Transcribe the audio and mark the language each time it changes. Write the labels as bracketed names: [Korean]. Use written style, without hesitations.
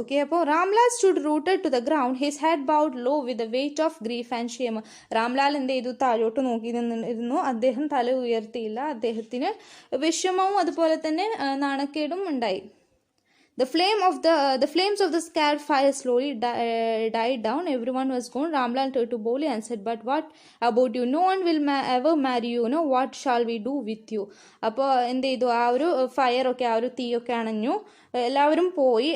[English] Okay, അപ്പോൾ Ramlal stood rooted to the ground, his head bowed low with the weight of grief and shame. [Malayalam] Ramlal എന്ത് ചെയ്തു, താഴോട്ട് നോക്കി നിന്നിരുന്നു. അദ്ദേഹം തല ഉയർത്തിയില്ല. അദ്ദേഹത്തിന് വിഷമവും അതുപോലെ തന്നെ നാണക്കേടും ഉണ്ടായി. [English] The flames of the scared fire slowly died down. Everyone was gone. Ramlal turned to Boli and said, "But what about you? No one will ever marry you. No, what shall we do with you?" [Malayalam] അപ്പോൾ എന്ത് ചെയ്തു, ആ ഒരു ഫയറൊക്കെ, ആ ഒരു തീയൊക്കെ അണഞ്ഞു, എല്ലാവരും പോയി.